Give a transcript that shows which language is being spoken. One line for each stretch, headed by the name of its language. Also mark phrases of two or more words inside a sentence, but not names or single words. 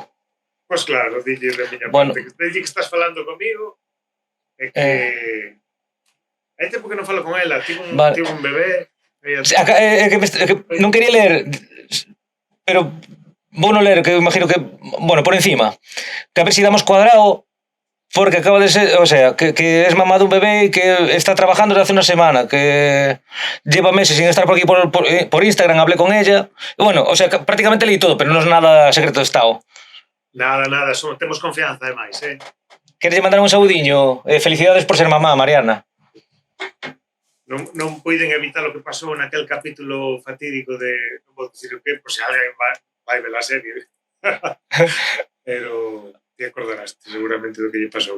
Galician: Pois claro, dille de miña parte, dille que estás falando comigo, e que... Hai tempo que non falo con ela, tivo un bebé... Non quería ler, pero... Vou non ler, que imagino que...
Spanish: Bueno, por encima. Que a ver si damos cuadrado, porque acaba de ser... O sea, que es mamá dun bebé e que está trabajando desde hace unha semana, que lleva meses sin estar por aquí por Instagram, hablé con ella. E bueno, o sea, prácticamente leí todo, pero non es nada secreto de estado.
Galician: Nada, temos confianza, ademais, Queres mandar un saudiño? Felicidades por ser mamá, Mariana. Non poiden evitar o que pasou naquel capítulo fatídico de... Non vou dicir o que, por se alguén vai ver a serie. Pero te acordarás seguramente do que lle pasou.